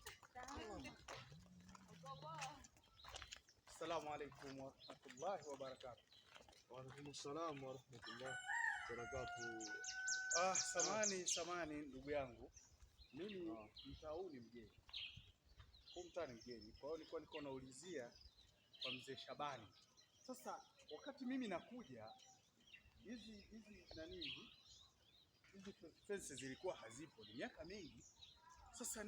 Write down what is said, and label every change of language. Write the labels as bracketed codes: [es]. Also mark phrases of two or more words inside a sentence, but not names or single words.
[ar] السلام عليكم ورحمة الله وبركاته. وعليكم السلام ورحمة الله وبركاته. [sw] Samani ndugu yangu, mimi mtaa huu ni mgeni, huu mtaa ni mgeni, kwa hiyo nilikuwa naulizia kwa mzee Shabani. Sasa wakati mimi nakuja hizi fences zilikuwa hazipo, ni miaka mingi sasa.